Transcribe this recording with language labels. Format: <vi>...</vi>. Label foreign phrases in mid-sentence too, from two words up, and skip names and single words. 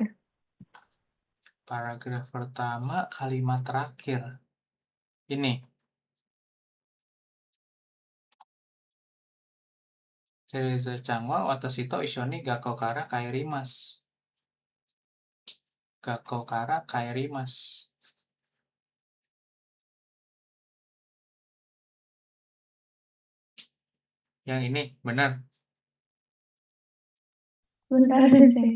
<id>Paragraf pertama, kalimat terakhir. Ini.</id> <ja>テレザちゃんは私と一緒に学校から帰ります. 学校から帰ります.</ja> <id>Yang ini, benar. Bentar, Sensei.</id>